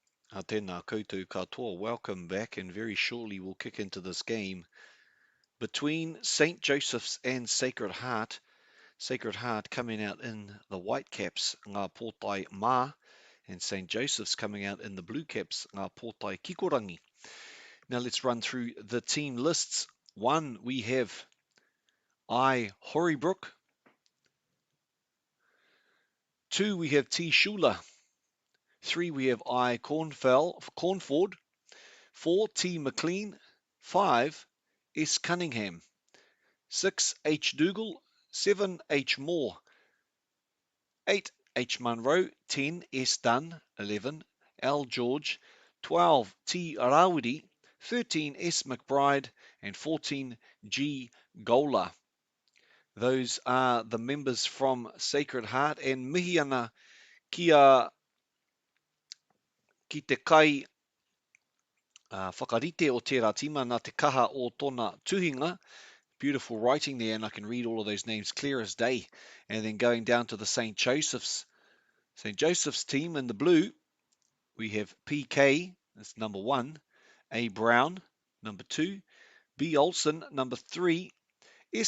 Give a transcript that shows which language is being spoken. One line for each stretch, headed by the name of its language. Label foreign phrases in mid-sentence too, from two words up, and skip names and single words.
Māori: Tēnā koutou katoa.
English: Welcome back, and very shortly we'll kick into this game between St. Joseph's and Sacred Heart. Sacred Heart coming out in the white caps,
Māori: ngā pōtai mā,
English: and St. Joseph's coming out in the blue caps,
Māori: ngā pōtai kikorangi.
English: Now let's run through the team lists. 1, we have Horibrook. 2, we have T. Shula. 3, we have Cornford. 4, T. McLean. 5, S. Cunningham. 6, H. Dougal. 7, H. Moore. 8, H. Munro. 10, S. Dunn. 11, L. George. 12, T. Rawiri. 13, S. McBride. And 14, G. Gola. Those are the members from Sacred Heart, and
Māori: mihi ana ki te kai whakarite o tērā tima nā te kaha o tōna tuhinga.
English: Beautiful writing there, and I can read all of those names clear as day. And then going down to the St. Joseph's team in the blue, we have PK, that's number 1, A. Brown, number 2, B. Olsen, number 3, S.